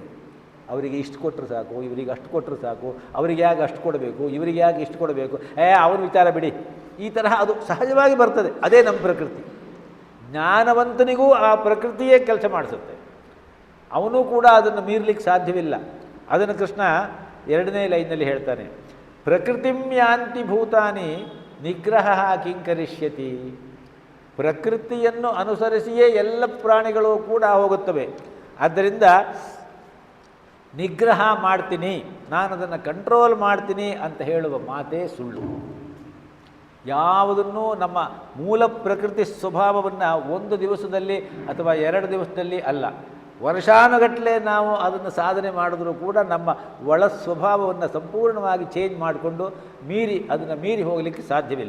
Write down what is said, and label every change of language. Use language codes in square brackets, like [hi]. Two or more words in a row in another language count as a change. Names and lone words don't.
[kn] ಅವರಿಗೆ ಇಷ್ಟು ಕೊಟ್ಟರು ಸಾಕು, ಇವರಿಗೆ ಅಷ್ಟು ಕೊಟ್ಟರು ಸಾಕು, ಅವರಿಗೆ ಯಾಕೆ ಅಷ್ಟು ಕೊಡಬೇಕು, ಇವರಿಗೆ ಯಾಕೆ ಇಷ್ಟು ಕೊಡಬೇಕು, ಅವನ ವಿಚಾರ ಬಿಡಿ, ಈ ತರಹ ಅದು ಸಹಜವಾಗಿ ಬರ್ತದೆ. ಅದೇ ನಮ್ಮ ಪ್ರಕೃತಿ. ಜ್ಞಾನವಂತನಿಗೂ ಆ ಪ್ರಕೃತಿಯೇ ಕೆಲಸ ಮಾಡಿಸುತ್ತೆ. ಅವನು ಕೂಡ ಅದನ್ನು ಮೀರಲಿಕ್ಕೆ ಸಾಧ್ಯವಿಲ್ಲ. ಅದನ್ನು ಕೃಷ್ಣ 2ನೇ ಲೈನ್ನಲ್ಲಿ ಹೇಳ್ತಾನೆ, [sa] ಪ್ರಕೃತಿಂ ಯಾಂತಿ ಭೂತಾನಿ ನಿಗ್ರಹ ಕಿಂಕರಿಷ್ಯತಿ. [kn] ಪ್ರಕೃತಿಯನ್ನು ಅನುಸರಿಸಿಯೇ ಎಲ್ಲ ಪ್ರಾಣಿಗಳು ಕೂಡ ಹೋಗುತ್ತವೆ. ಆದ್ದರಿಂದ ನಿಗ್ರಹ ಮಾಡ್ತೀನಿ, ನಾನು ಅದನ್ನು ಕಂಟ್ರೋಲ್ ಮಾಡ್ತೀನಿ ಅಂತ ಹೇಳುವ ಮಾತೇ ಸುಳ್ಳು. ಯಾವುದನ್ನೂ ನಮ್ಮ ಮೂಲ ಪ್ರಕೃತಿ ಸ್ವಭಾವವನ್ನು ಒಂದು ದಿವಸದಲ್ಲಿ ಅಥವಾ 2 ದಿವಸದಲ್ಲಿ ಅಲ್ಲ, ವರ್ಷಾನುಗಟ್ಟಲೆ ನಾವು ಅದನ್ನು ಸಾಧನೆ ಮಾಡಿದ್ರೂ ಕೂಡ ನಮ್ಮ ಒಳ ಸ್ವಭಾವವನ್ನು ಸಂಪೂರ್ಣವಾಗಿ ಚೇಂಜ್ ಮಾಡಿಕೊಂಡು ಅದನ್ನು ಮೀರಿ ಹೋಗಲಿಕ್ಕೆ ಸಾಧ್ಯವಿಲ್ಲ.